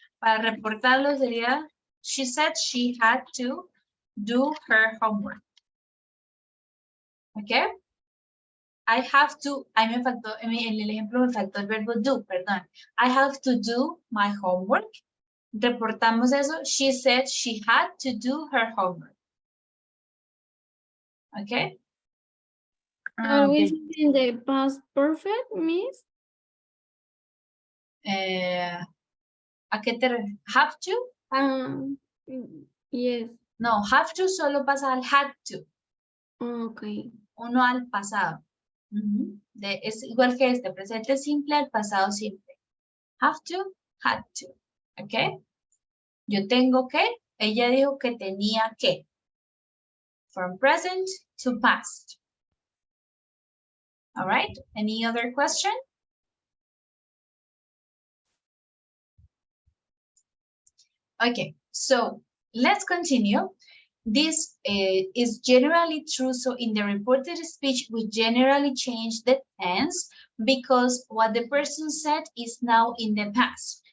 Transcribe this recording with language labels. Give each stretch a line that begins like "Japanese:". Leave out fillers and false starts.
Spanish: Para reportarlo sería,
English: she said she had to do her homework.
Spanish: ¿Ok?
English: I have to,
Spanish: ahí me faltó, en el ejemplo me faltó el verbo do, perdón.
English: I have to do my homework.
Spanish: Reportamos eso.
English: She said she had to do her homework.
Spanish: ¿Ok?
English: Are we in the past perfect, Miss?
Spanish: ¿A qué te refieres? ¿Have to?
English: Yes.
Spanish: No, have to solo pasa al had to.
English: Okay.
Spanish: Uno al pasado. Es igual que este, presente simple al pasado simple. Have to, had to. ¿Ok? Yo tengo que, ella dijo que tenía que.
English: From present to past. All right, any other question? Okay, so let's continue. This is generally true. So in the reported speech, we generally change the tense because what the person said is now in the past.